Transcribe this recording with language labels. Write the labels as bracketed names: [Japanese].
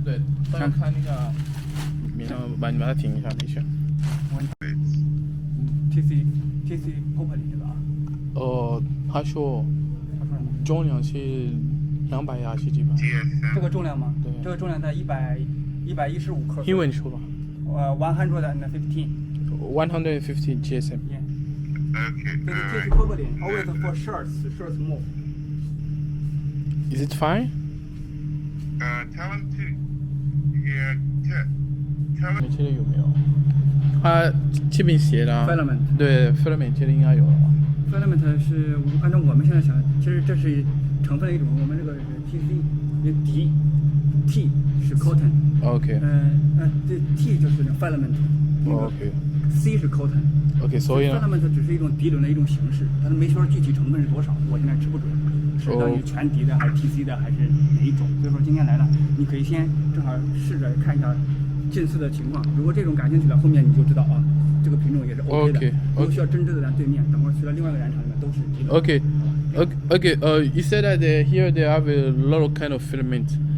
[Chinese] 对，想看那个，把它停一下，没事。 TC Property 对吧？他说重量是220几吧？这个重量吗？对，这个重量在115克。英文说吧。 [English] 115. 150 GSM. Yeah. Okay. TC Property always for shirts move. Is it fine? Tell him to, yeah, tell him. [Chinese] 这里有没有？它这边写的 [English] filament [Chinese] 对 filament 这里应该有了。 filament 是按照我们现在想，其实这是成分的一种，我们这个是 TC， T 是 cotton。OK。对 T 就是那 filament。OK。C 是 cotton。OK， 所以呢 filament 只是一种涤纶的一种形式，但是没说具体成分是多少，我现在吃不准。是到底全涤的还是 TC 的还是哪一种？所以说今天来了，你可以先正好试着看一下近似的情况。如果这种感兴趣了，后面你就知道啊，这个品种也是 OK 的。如果需要针织的咱对面，等会儿去了另外一个染厂里面都是涤纶。 [English] Okay. You said that here they have a lot of kind of filament.